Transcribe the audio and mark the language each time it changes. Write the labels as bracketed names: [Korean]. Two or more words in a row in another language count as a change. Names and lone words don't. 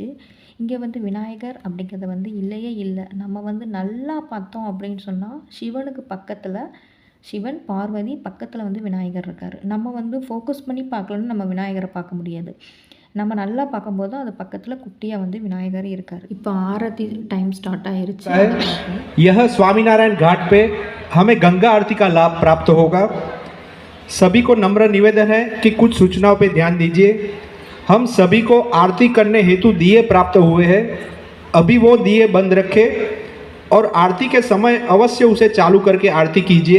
[Tamil] இங்கே வந்து விநாயகர் அப்படிங்கிறது வந்து இல்லையே இல்லை. நம்ம வந்து நல்லா பார்த்தோம் அப்படின்னு சொன்னால் சிவனுக்கு பக்கத்தில் சிவன், பார்வதி பக்கத்தில் வந்து விநாயகர் இருக்கார். நம்ம வந்து ஃபோக்கஸ் பண்ணி பார்க்கலன்னு நம்ம விநாயகரை பார்க்க முடியாது. நம்ம நல்லா பார்க்கும்போது அது பக்கத்தில் குட்டியாக வந்து விநாயகர் இருக்கார். இப்போ आरती [English] time start [Tamil] ஆயிருச்சு. [Hindi] यह स्वामीनारायण घाट पे हमें गंगा आरती का लाभ प्राप्त होगा। सभी को नम्र निवेदन है कि कुछ सूचनाओं पे ध्यान दीजिए। हम सभी को आरती करने हेतु दिए प्राप्त हुए हैं। अभी वो दिए बंद रखें और आरती के समय अवश्य उसे चालू करके आरती कीजिए।